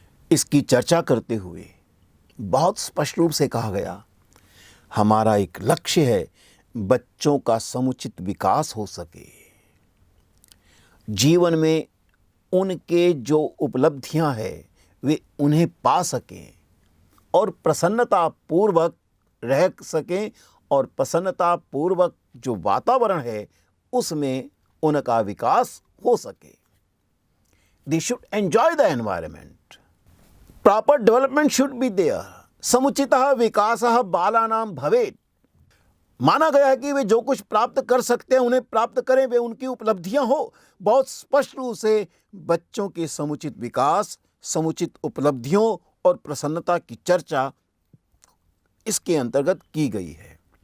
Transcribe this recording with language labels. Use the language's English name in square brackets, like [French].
[Hindi] इसकी चर्चा करते हुए बहुत स्पष्ट रूप से कहा गया, हमारा एक लक्ष्य है बच्चों का समुचित विकास हो सके, जीवन में उनके जो उपलब्धियां हैं वे उन्हें पा सकें और प्रसन्नता पूर्वक रह सकें, और प्रसन्नता पूर्वक जो वातावरण है उसमें उनका विकास हो सके। [English] They should enjoy the environment. Proper development should be there. [Sanskrit] समुचितः विकासः बालानां भवेत्। [Hindi] माना गया है कि वे जो कुछ प्राप्त कर सकते हैं उन्हें प्राप्त करें, वे उनकी उपलब्धियां हो। बहुत स्पष्ट रूप से बच्चों के समुचित विकास, समुचित उपलब्धियों और प्रसन्नता की चर्चा इसके अंतर्गत की गई है।